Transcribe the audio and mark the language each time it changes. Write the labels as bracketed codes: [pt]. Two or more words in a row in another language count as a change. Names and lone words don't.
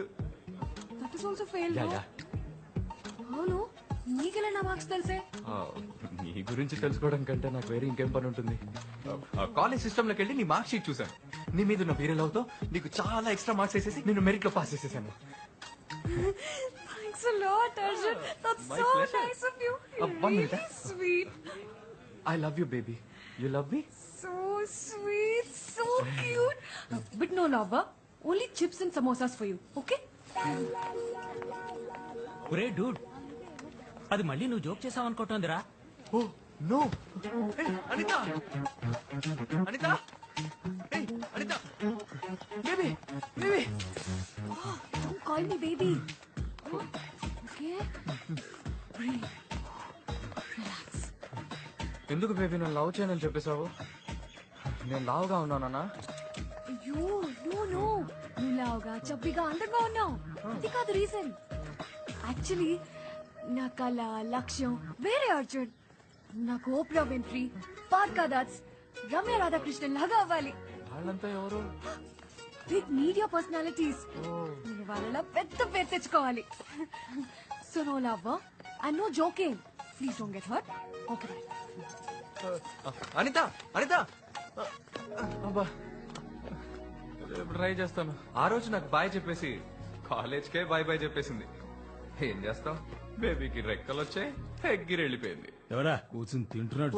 [en] That is also fail. యా [te] అవును, నీకెలా నా మార్క్స్ తెలిసే? నీ గురించి తెలుసుకోవడం కంటే నాకు వేరే ఇంకేం పని ఉంటుంది. కాలేజ్ సిస్టమ్ లోకి వెళ్ళి నీ [en] mark sheet [te] చూసాను. నీ మీద ఉన్న వేరే లవ్ తో నీకు చాలా [en] extra marks [te] వేసేసి నేను మెరిట్ లో పాస్ చేసేసాను. [en] Thanks a lot, Arjun. That's My so pleasure. nice of you. One minute, Really sweet. I love you, baby. You love me? So sweet, so cute. But no love, only chips and samosas for you, okay? [te] ఒరే డూడ్, అది మళ్ళీ నువ్వు జోక్ చేసావనుకుంటోందిరా. [en] Oh, no. Hey, Anita! Anita! Hey, Anita! Baby! Oh, don't call me baby. Oh, okay? Breathe. Relax. [te] ఎందుకు బేబీ నేను లవ్ చేయనని చెప్పేశావు? నేను లావుగా ఉన్నానా? అయ్యో నో నువ్వు లావుగా చబ్బిగా అందంగా ఉన్నావు. అది కాదు రీజన్. యాక్చువల్లీ నా కళ లక్ష్యం వేరే అర్జున్. నాకు ఓప్రా విన్ఫ్రీ, పార్కా దాట్స్, రమ్య రాధాకృష్ణన్ లాగా అవ్వాలి. వాళ్ళంతా ఎవరు? [en] Big media personalities. [te] నేను వాళ్ళ పెద్ద పేరు తెచ్చుకోవాలి. [en] So no love and no joking. Please don't get hurt. Okay bye. [te] అనిత అబ్బా ట్రై చేస్తాను. ఆ రోజు నాకు బాయ్ చెప్పేసి కాలేజ్కే బాయ్ చెప్పేసింది. ఏం చేస్తాం, బేబీకి రెక్కలు వచ్చాయి, ఎగ్గిరి వెళ్ళిపోయింది. ఎవరా కూర్చుని తింటున్నాడు?